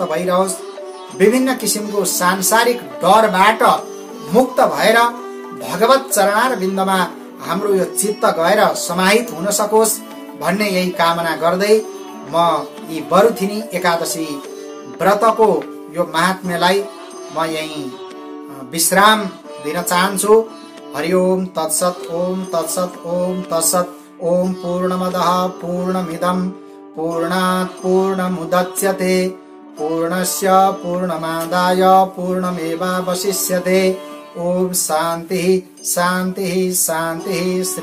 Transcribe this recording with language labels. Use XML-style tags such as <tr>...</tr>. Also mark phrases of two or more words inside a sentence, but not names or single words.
<ne>भइरहोस्, विभिन्न किसिमको सांसारिक डरबाट मुक्त भएर भगवत चरणारविन्दमा हाम्रो यो चित्त गएर समाहित हुन सकोस् भन्ने यही कामना गर्दै म यी बरुथिनी एकादशी व्रतको यो महात्म्यलाई म यही विश्राम दिन चाहन्छु।</ne> <sa>हरि ओम तत्सत, ओम तत्सत, ओम तत्सत। ओम पूर्णमदः पूर्णमिदं पूर्णात् पूर्णमुदच्यते पूर्णस्य पूर्णमादाय पूर्णमेवावशिष्यते। ओम शांति शांति शांति।</sa>